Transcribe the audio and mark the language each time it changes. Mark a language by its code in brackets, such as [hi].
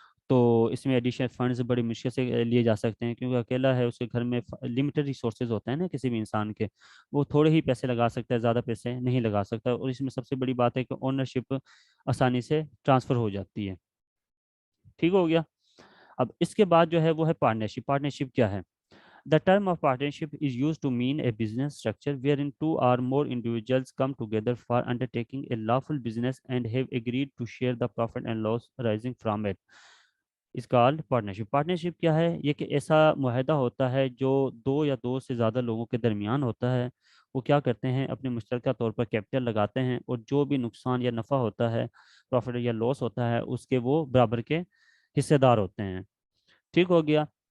[ur] تو اس میں additional funds بڑی مشکل سے لیے جا سکتے ہیں، کیونکہ اکیلا ہے، اس کے گھر میں لمیٹڈ ریسورسز ہوتے ہیں نا کسی بھی انسان کے. وہ تھوڑے ہی پیسے لگا سکتا ہے، زیادہ پیسے نہیں لگا سکتا. اور اس میں سب سے بڑی بات ہے کہ اونرشپ آسانی سے ٹرانسفر ہو جاتی ہے، ٹھیک ہو گیا. اب اس کے بعد جو ہے وہ ہے پارٹنرشپ. پارٹنرشپ کیا ہے؟ [en] The term of partnership is used to mean a business structure wherein two or more individuals come together for undertaking a lawful business and have agreed to share the profit and loss arising from it. Is called partnership. [ur] Partnership کیا ہے؟ یہ کہ ایسا معاہدہ ہوتا ہے جو دو یا دو سے زیادہ لوگوں کے درمیان ہوتا ہے. وہ کیا کرتے ہیں، اپنے مشترکہ طور پر کیپٹل لگاتے ہیں، اور جو بھی نقصان یا نفع ہوتا ہے، پروفٹ یا لاس ہوتا ہے، اس کے وہ برابر کے حصے دار ہوتے ہیں، ٹھیک ہو گیا.